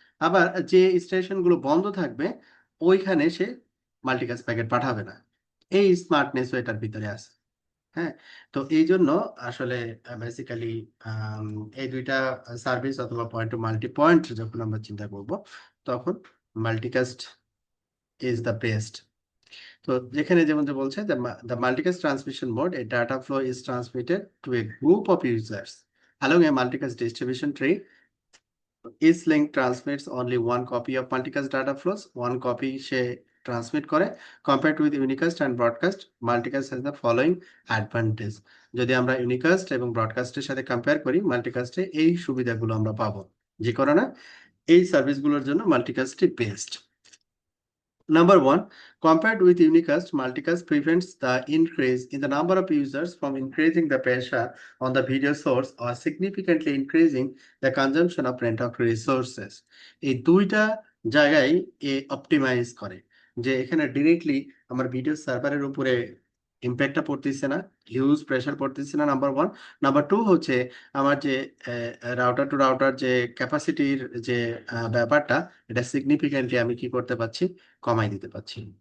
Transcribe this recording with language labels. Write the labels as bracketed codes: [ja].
[bn] আবার যে স্টেশনগুলো বন্ধ থাকবে, ওইখানে সে মাল্টিকাস্ট প্যাকেট পাঠাবে না, এই স্মার্টনেস এটার ভিতরে আছে। হ্যাঁ, তো এই জন্য আসলে বেসিক্যালি এই দুইটা সার্ভিস অথবা পয়েন্ট টু মাল্টি পয়েন্ট যখন আমরা চিন্তা করব, তখন [en] Multicast is the best. [bn] তো যেখানে যেমন যে বলছে [en] the multicast transmission mode, a data flow is transmitted to a group of users along a multicast distribution tree. Each link transmits only one copy of multicast data flows, one copy [bn] say transmit করে। [en] Compared with unicast and broadcast, multicast has the following advantage. [bn] যদি আমরা unicast এবং ব্রডকাস্টের সাথে compare করি, মাল্টিকাস্টে এই সুবিধাগুলো আমরা পাবো, যে কারণে এই সার্ভিসগুলোর জন্য মাল্টিকাস্টই best. [en] Number one, compared with unicast, multicast prevents the increase in the number of users from increasing the pressure on the video source or significantly increasing the consumption of network resources. [bn] এই দুইটা জায়গায় এ optimise করে, যে এখানে directly আমার video সার্ভারের উপরে ইম্প্যাক্টটা পড়তেছে না, হিউজ প্রেশার পড়তেছে না, নাম্বার ওয়ান। নাম্বার টু হচ্ছে আমার যে রাউটার টু রাউটার যে ক্যাপাসিটির যে ব্যাপারটা, এটা সিগনিফিক্যান্টলি আমি কি করতে পারছি, কমাই দিতে পারছি।